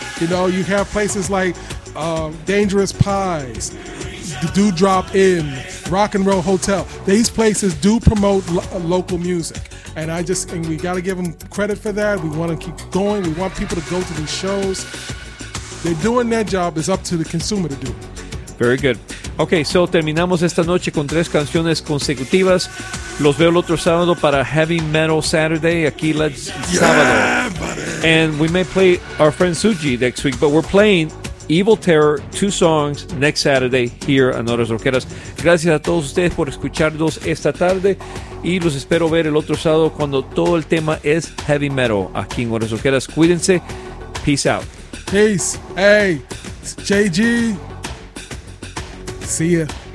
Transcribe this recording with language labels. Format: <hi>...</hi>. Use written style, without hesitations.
<en>You know, you have places like Dangerous Pies, the Do Drop In, Rock and Roll Hotel. These places do promote local music. And we got to give them credit for that. We want to keep going. We want people to go to these shows. They're doing their job. It's up to the consumer to do it. Very good. Okay, so</en> <es>terminamos esta noche con tres canciones consecutivas. Los veo el otro sábado para Heavy Metal Saturday. Aquí let's sábado.</es> <en>Buddy. And we may play our friend Suji next week, but we're playing Evil Terror, two songs, next Saturday here on Horas Rockeras.</en> <es>Gracias a todos ustedes por escucharnos esta tarde y los espero ver el otro sábado cuando todo el tema es heavy metal aquí en Horas Rockeras. Cuídense.</es> <en>Peace out. Peace. Hey, it's JG. See ya.</en>